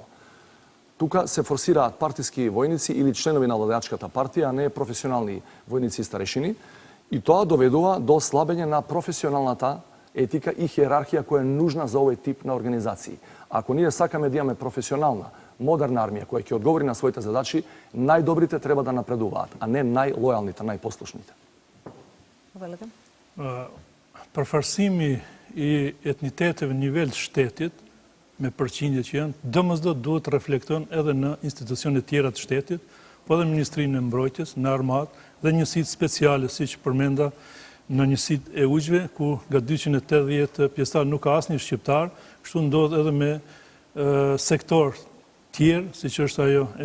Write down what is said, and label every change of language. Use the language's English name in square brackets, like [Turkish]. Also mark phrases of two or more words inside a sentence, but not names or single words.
[Macedonian] Тука се форсираат партиски војници или членови на владеачката партија, а не професионални војници и старешини, и тоа доведува до слабење на професионалната етика и хиерархија која е нужна за овој тип на организации. Ако ние сакаме да имаме професионална, модерна армија која ќе одговори на своите задачи, најдобрите треба да напредуваат, а не најлојалните, најпослушните. [Albanian] Përfarsimi i etniteteve në nivel të shtetit, me përqindje që janë, domosdoshmë duhet të reflekton edhe në institucionet tjera të shtetit, po edhe Ministrinë e Mbrojtjes, në Armatë dhe njësitë speciale, siç përmenda në njësitë e Ujve, ku nga 280 pjesëtar nuk ka asnjë shqiptar, kështu ndodh edhe me sektor tjerë, siç është ajo